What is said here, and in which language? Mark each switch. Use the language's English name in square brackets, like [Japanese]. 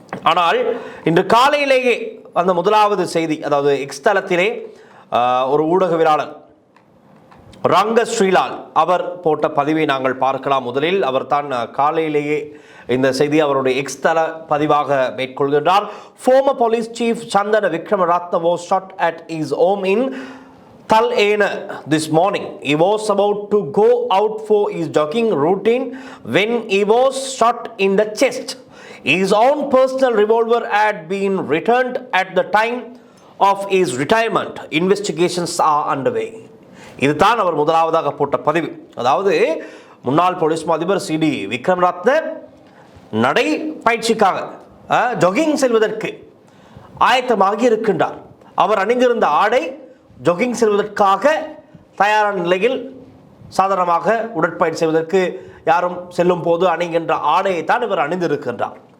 [Tamil] ஆனால் இன்று காலையிலேயே அந்த முதலாவது செய்தி, அதாவது எக்ஸ் தளத்திலே ஒரு ஊடகவியலாளர் ரங்க ஸ்ரீலால் அவர் போட்ட பதிவை நாங்கள் பார்க்கலாம். முதலில் அவர் தான் காலையிலேயே இந்த செய்தி அவருடைய எக்ஸ் தள பதிவாக மேற்கொள்கின்றார். [English] Former police chief Chandana Wickramaratne was shot at his home in Thalena this morning. He was about to go out for his jogging routine when he was shot in the chest. His own personal revolver had been returned at the time of his retirement. Investigations are underway. [Tamil] இதுதான் அவர் முதலாவதாக போட்ட பதிவு. அதாவது முன்னாள் police மா அதிபர் CD Wickramaratne நடை பயிற்சிக்காக ஜாகிங் செல்வதற்கு ஆயத்தமாகி இருக்கின்றார். அவர் அணிந்திருந்த ஆடை ஜாகிங் செல்வதற்காக தயாரான நிலையில், சாதாரணமாக உடற்பயிற்சி செய்வதற்கு யாரும் செல்லும் போது அணிகின்ற ஆடையை தான் இவர் அணிந்திருக்கின்றார்.